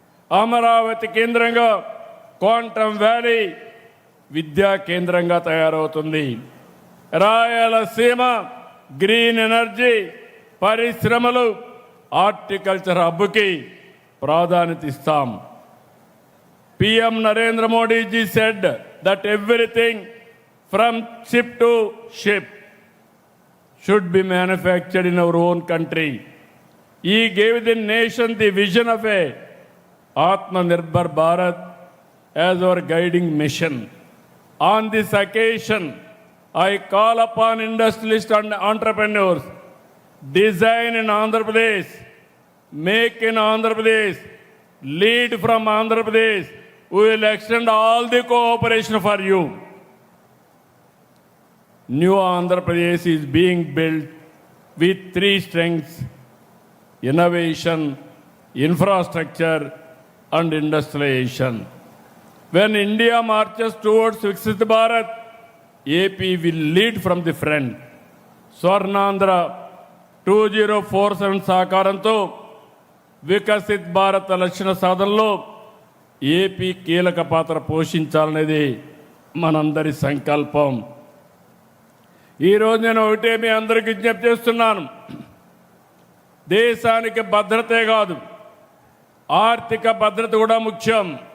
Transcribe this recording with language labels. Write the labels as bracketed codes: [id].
[te] అమరావతి కేంద్రంగా quantum valley విద్యా కేంద్రంగా తయారవుతుంది. రాయలసీమ గ్రీన్ ఎనర్జీ, పరిశ్రమలు, హార్టికల్చర్ హబ్కి ప్రాధాన్యత ఇస్తాం. [en] PM Narendra Modi ji said that everything from chip to ship should be manufactured in our own country. He gave the nation the vision of a Atmanirbhar Bharat as our guiding mission. On this occasion, I call upon industrialists and entrepreneurs, design in Andhra Pradesh, make in Andhra Pradesh, lead from Andhra Pradesh. We will extend all the cooperation for you. New Andhra Pradesh is being built with 3 strengths: innovation, infrastructure, and industrialization. When India marches towards Viksit Bharat, AP will lead from the front. [te] Swarnandhra 2047 సహకారంతో వికసిత్ భారత్ లక్ష్య సాధనలో AP కీలక పాత్ర పోషించాలనేది మనందరి సంకల్పం. ఈరోజు నేను ఒకటే మీ అందరికీ విజ్ఞప్తి చేస్తున్నాను. దేశానికి భద్రతే కాదు, ఆర్థిక భద్రత కూడా ముఖ్యం.